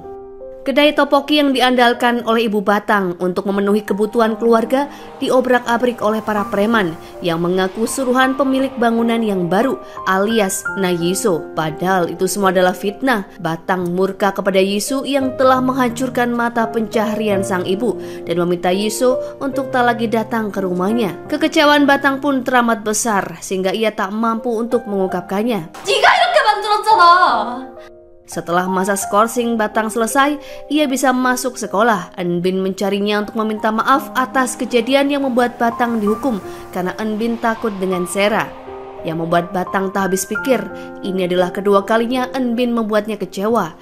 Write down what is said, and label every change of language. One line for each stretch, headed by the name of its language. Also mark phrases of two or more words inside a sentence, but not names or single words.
Indonesian: Kedai topoki yang diandalkan oleh Ibu Batang untuk memenuhi kebutuhan keluarga diobrak-abrik oleh para preman yang mengaku suruhan pemilik bangunan yang baru alias Yiso. Padahal itu semua adalah fitnah. Batang murka kepada Yiso yang telah menghancurkan mata pencaharian sang ibu dan meminta Yiso untuk tak lagi datang ke rumahnya. Kekecewaan Batang pun teramat besar sehingga ia tak mampu untuk mengungkapkannya.
Korean: 네가 이렇게 만들었잖아.
Indonesian: Setelah masa skorsing Batang selesai, ia bisa masuk sekolah. Enbin mencarinya untuk meminta maaf atas kejadian yang membuat Batang dihukum karena Enbin takut dengan Sera. Yang membuat Batang tak habis pikir, ini adalah kedua kalinya Enbin membuatnya kecewa.